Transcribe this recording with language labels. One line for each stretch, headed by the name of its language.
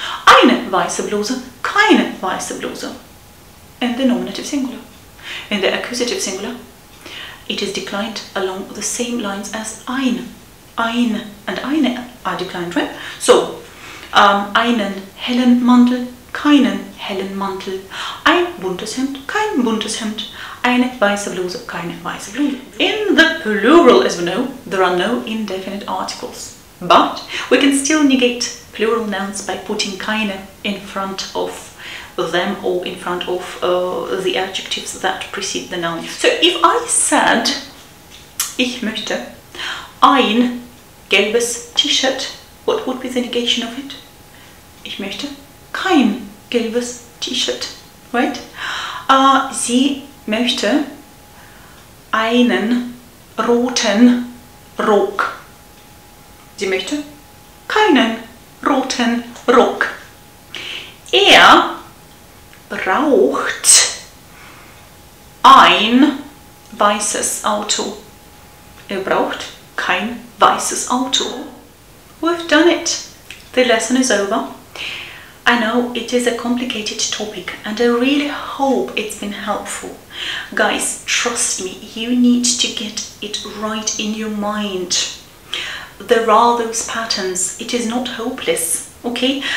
German: Eine weiße Bluse, keine weiße Bluse.
English: In the nominative singular. In the accusative singular, it is declined along the same lines as ein. Ein and eine are declined, right?
German: So, einen hellen Mantel, keinen hellen Mantel. Ein buntes Hemd, kein buntes Hemd. Eine weiße Bluse, keine weiße Bluse.
English: In the plural, as we know, there are no indefinite articles. But we can still negate plural nouns by putting KEINE in front of them or in front of the adjectives that precede the noun. So if I said,
German: ich möchte ein gelbes T-Shirt,
English: what would be the negation of it?
German: Ich möchte kein gelbes T-Shirt, right? Sie möchte einen roten Rock. Sie möchte keinen roten Rock. Er braucht ein weißes Auto. Er braucht kein weißes Auto.
English: We've done it. The lesson is over. I know it is a complicated topic and I really hope it's been helpful. Guys, trust me, you need to get it right in your mind. There are those patterns. It is not hopeless, okay?